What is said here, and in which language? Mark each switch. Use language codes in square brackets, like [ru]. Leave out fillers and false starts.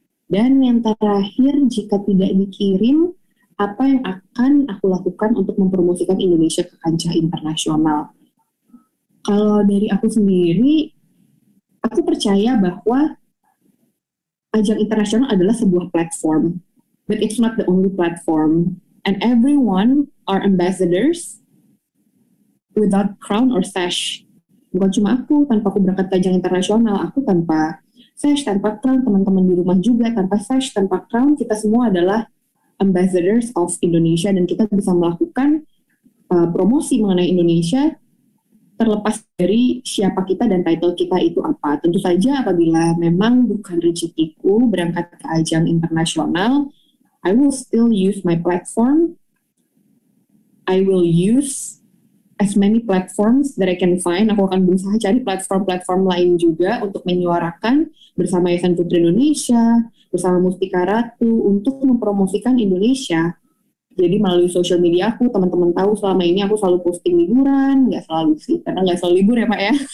[id] Dan yang terakhir, jika tidak dikirim, apa yang akan aku lakukan untuk mempromosikan Indonesia ke kancah internasional? Kalau dari aku sendiri, aku percaya bahwa ajang internasional adalah sebuah platform, [en] but it's not the only platform. And everyone are ambassadors without crown or sash. [id] Bukan cuma aku, tanpa aku berangkat ke ajang internasional, aku tanpa sash, tanpa crown, teman-teman di rumah juga tanpa sash, tanpa crown, kita semua adalah [en] ambassadors of Indonesia, [id] dan kita bisa melakukan promosi mengenai Indonesia terlepas dari siapa kita dan title kita itu apa. Tentu saja apabila memang bukan rezekiku berangkat ke ajang internasional, [en] I will still use my platform. I will use as many platforms that I can find. [id] Aku akan berusaha cari platform-platform lain juga untuk menyuarakan bersama Yayasan Putri Indonesia, bersama Mustika Ratu untuk mempromosikan Indonesia. Jadi melalui social media aku, teman-teman tahu selama ini aku selalu posting liburan, nggak selalu sih, karena nggak selalu libur ya Pak ya.